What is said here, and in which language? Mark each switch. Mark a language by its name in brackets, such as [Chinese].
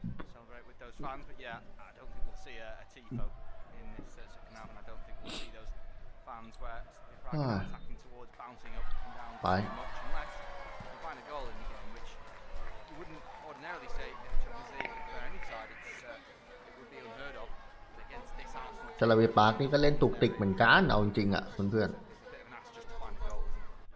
[English] Celebrate with those fans, but yeah, I don't think we'll see a tifo in this second half, and I don't think we'll see those fans where Prague are attacking towards, bouncing up and down too much, unless you find a goal in the game, which you wouldn't ordinarily say in the Champions League for any side. It would be unheard of, but against this Arsenal [Thai] ซาลาเวปาร์คนี่ก็เล่นตุกติกเหมือนกันเอาจริงๆอ่ะเพื่อน [English] it's a bit of an ask just to find a goal, isn't it?